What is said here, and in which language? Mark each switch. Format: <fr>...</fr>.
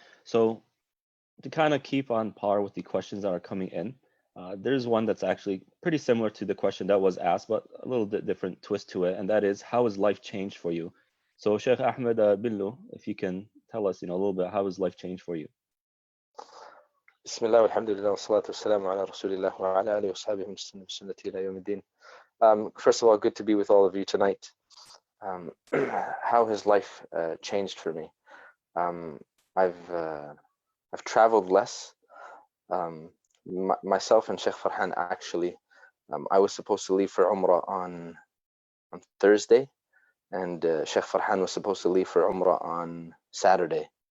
<en>So to kind of keep on par with the questions that are coming in, there's one that's actually pretty similar to the question that was asked, but a little bit different twist to it, and that is, how has life changed for you? So Sheikh Ahmed Billu, if you can tell us, a little bit, how has life changed for you?</en> <ar>بسم الله والحمد لله والصلاة والسلام على رسول الله وعلى آله وصحبه وسلم بسنته إلى يوم الدين.</ar> <en>First of all, good to be with all of you tonight. How has life changed for me? I've traveled less. Myself and Sheikh Farhan actually, I was supposed to leave for Umrah on Thursday, and Sheikh Farhan was supposed to leave for Umrah on Saturday.</en>